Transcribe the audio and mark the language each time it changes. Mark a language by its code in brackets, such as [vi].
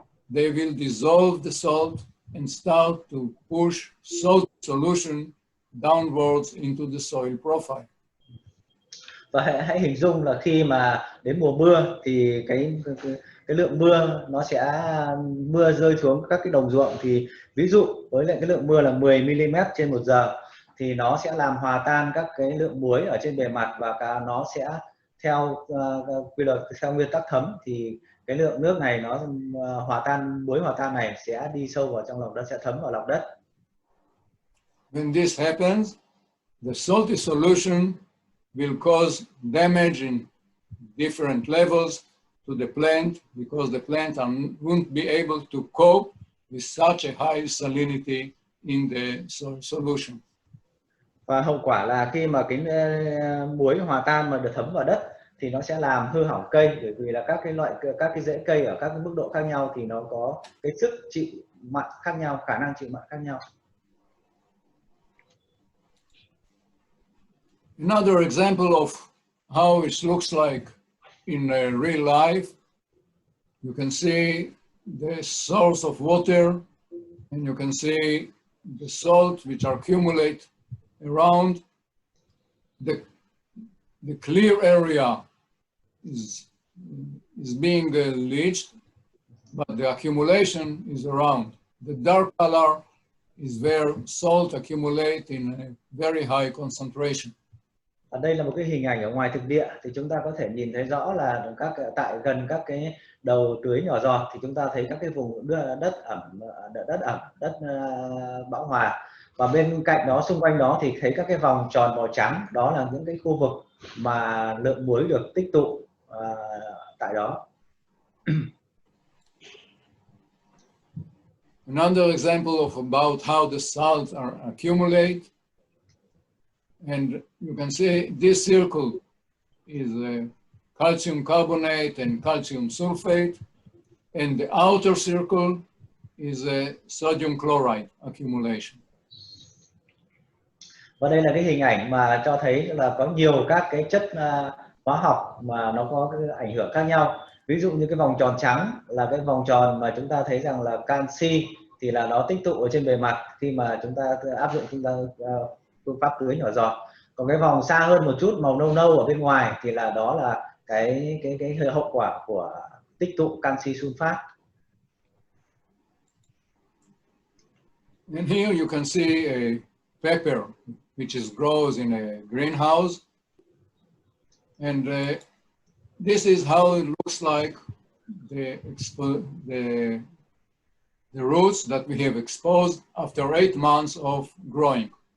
[en] They will dissolve the salt and start to push salt solution downwards into the soil profile. [vi] Và hãy hình dung là khi mà đến mùa mưa thì cái lượng mưa nó sẽ mưa rơi xuống các cái đồng ruộng, thì ví dụ với lại cái lượng mưa là 10 mm trên 1 giờ thì nó sẽ làm hòa tan các cái lượng muối ở trên bề mặt, và nó sẽ theo quy luật, theo nguyên tắc thấm, thì cái lượng nước này nó muối hòa tan này sẽ đi sâu vào trong lòng đất, sẽ thấm vào lòng đất. [en] When this happens, the salty solution will cause damage in different levels to the plant because the plant won't be able to cope with such a high salinity in the solution. [vi] Và hậu quả là khi mà cái muối hòa tan mà được thấm vào đất thì nó sẽ làm hư hỏng cây, bởi vì là các cái rễ cây ở các mức độ khác nhau thì nó có cái sức chịu mặn khác nhau, khả năng chịu mặn khác nhau. [en] Another example of how it looks like in real life, you can see the source of water, and you can see the salt which accumulate around. The clear area is being leached, but the accumulation is around. The dark color is where salt accumulate in a very high concentration. [vi] Ở đây là một cái hình ảnh ở ngoài thực địa, thì chúng ta có thể nhìn thấy rõ là gần các cái đầu tưới nhỏ giọt thì chúng ta thấy các cái vùng đất bão hòa, Và bên cạnh đó, xung quanh đó thì thấy các cái vòng tròn màu trắng, đó là những cái khu vực mà lượng muối được tích tụ tại đó. [en] Another example of about how the salts are accumulate, and you can see this circle is calcium carbonate and calcium sulfate, and the outer circle is a sodium chloride accumulation. [vi] Và đây là cái hình ảnh mà cho thấy là có nhiều các cái chất hóa học mà nó có cái ảnh hưởng khác nhau. Ví dụ như cái vòng tròn trắng là cái vòng tròn mà chúng ta thấy rằng là canxi thì là nó tích tụ ở trên bề mặt khi mà chúng ta áp dụng phương pháp tưới nhỏ giọt. Còn cái vòng xa hơn một chút màu nâu nâu ở bên ngoài thì là đó là cái hậu quả của tích tụ canxi sunfat. [en] And here you can see a pepper which grows in a greenhouse, and this is how it looks like the roots that we have exposed after 8 months of growing.